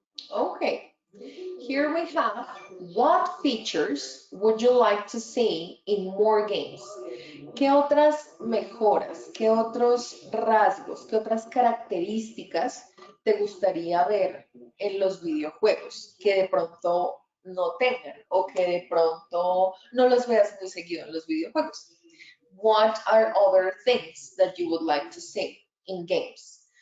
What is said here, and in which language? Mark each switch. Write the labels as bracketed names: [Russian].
[English] Okay, here we have, what features would you like to see in more games? [Spanish] ¿Qué otras mejoras, qué otros rasgos, qué otras características te gustaría ver en los videojuegos que de pronto no tengan o que de pronto no los veas muy seguido en los videojuegos? [English] What are other things that you would like to see in games?